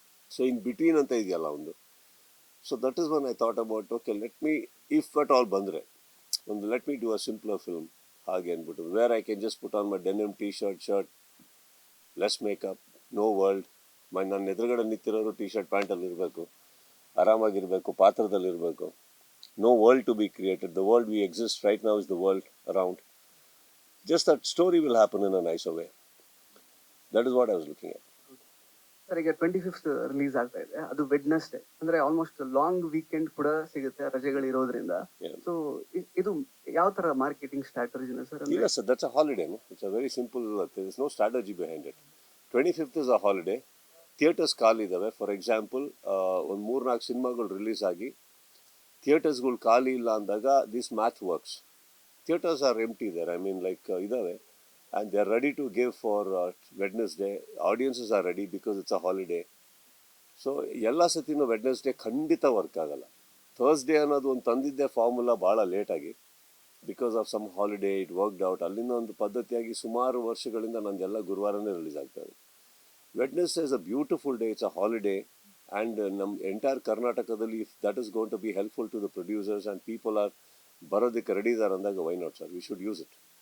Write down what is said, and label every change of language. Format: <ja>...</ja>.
<en>so in between</en> <kn>ಅಂತ ಇದೆಯಲ್ಲ ಒಂದು.</kn> <en>so that is one I thought about, okay let me, if at all</en> <kn>ಬಂದರೆ ಒಂದು</kn> <en>let me do a simpler film</en> <kn>ಹಾಗೆ ಅಂದ್ಬಿಟ್ಟು,</kn> <en>Where I can just put on my denim shirt, less makeup, no world.</en> <kn>ನನ್ನ ಎದುರುಗಡೆ ನಿಂತಿರೋರು shirt ಪ್ಯಾಂಟಲ್ಲಿ ಇರಬೇಕು, ಆರಾಮಾಗಿರಬೇಕು, ಪಾತ್ರದಲ್ಲಿರಬೇಕು.</kn> <en>No world to be created. The world we exist right now is the world around. Just that story will happen in a nicer way. That is what I was looking at.</en> <kn>Sir ಈಗ 25th release ಆಗ್ತಾ ಇದೆ, ಅದು Wednesday, ಅಂದ್ರೆ almost long weekend ಕೂಡ ಸಿಗುತ್ತೆ ರಜೆಗಳು ಇರೋದ್ರಿಂದ.</kn> <en>Yeah.</en> <kn>So ಇದು ಯಾವ ತರ marketing ಸ್ಟ್ರಾಟಜಿನ sir?</kn> <en>Yes, sir, that's a holiday. No? It's a very simple, there is no strategy behind it. 25th is a holiday.</en> <kn>Theatres ಖಾಲಿ ಇದ್ದಾವೆ. ಫಾರ್ ಎಕ್ಸಾಂಪಲ್ ಒಂದು 3-4 ಸಿನಿಮಾಗಳು ರಿಲೀಸ್ ಆಗಿ ಥಿಯೇಟರ್ಸ್ಗಳು ಖಾಲಿ ಇಲ್ಲ ಅಂದಾಗ</kn> <en>This math works. Theatres are empty there. I mean like</en> <kn>ಇದ್ದಾವೆ,</kn> <en>and they're ready to give for Wednesday. Audiences are ready because it's a holiday.</en> <kn>So ಎಲ್ಲ ಸತಿನೂ ವೆಡ್ನೆಸ್ಡೇ ಖಂಡಿತ ವರ್ಕ್ ಆಗಲ್ಲ. ಥರ್ಸ್ಡೇ ಅನ್ನೋದು ಒಂದು ತಂದಿದ್ದೆ ಫಾರ್ಮುಲಾ ಭಾಳ ಲೇಟಾಗಿ,</kn> <en>Because of some holiday it worked out.</en> <kn>ಅಲ್ಲಿಂದ ಒಂದು ಪದ್ಧತಿಯಾಗಿ ಸುಮಾರು ವರ್ಷಗಳಿಂದ ನಂದೆಲ್ಲ ಗುರುವಾರನೇ ರಿಲೀಸ್ ಆಗ್ತದೆ.</kn> <en>Wednesday is a beautiful day, it's a holiday, and</en> <kn>ನಮ್ಮ ಎಂಟೈರ್ ಕರ್ನಾಟಕದಲ್ಲಿ</kn> <en>if that is gone to be helpful to the producers and people are</en> <kn>ಬರೋದಕ್ಕೆ ready ಇದ್ದಾರೆ ಅಂದಾಗ</kn> <en>Why not sir, we should use it.</en>